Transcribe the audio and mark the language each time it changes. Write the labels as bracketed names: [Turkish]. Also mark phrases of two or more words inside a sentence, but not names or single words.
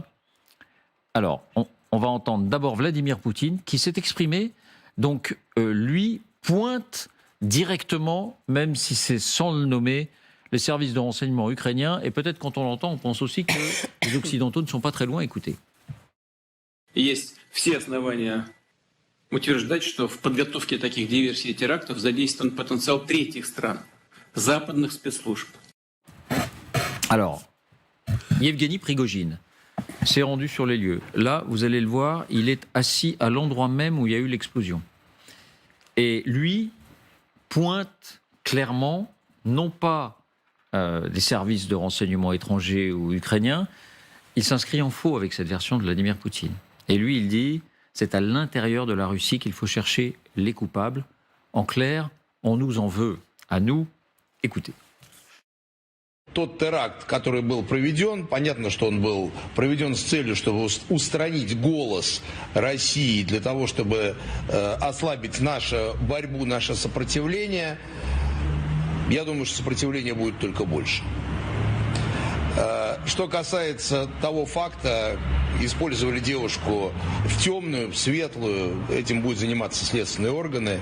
[French] Alors, on va entendre d'abord Vladimir Poutine qui s'est exprimé. Donc, lui pointe directement, même si c'est sans le nommer, les services de renseignement ukrainiens. Et peut-être quand on l'entend, on pense aussi que les Occidentaux ne sont pas très loin. Écoutez. [Russian] Есть все основания утверждать, что в подготовке таких диверсий и терактов задействован потенциал третьих стран, западных спецслужб. [French] Alors, Yevgeny Prigojine s'est rendu sur les lieux. Là, vous allez le voir, il est assis à l'endroit même où il y a eu l'explosion. Et lui pointe clairement, non pas des services de renseignement étrangers ou ukrainiens, il s'inscrit en faux avec cette version de Vladimir Poutine. Et lui, il dit, c'est à l'intérieur de la Russie qu'il faut chercher les coupables. En clair, on nous en veut. À nous, écoutez. [Russian] Тот теракт, который был проведен, понятно, что он был проведен с целью, чтобы устранить голос России, для того, чтобы ослабить нашу борьбу, наше сопротивление. Я думаю, что сопротивление будет только больше. Что касается того факта, использовали девушку в темную, в светлую, этим будут заниматься следственные органы.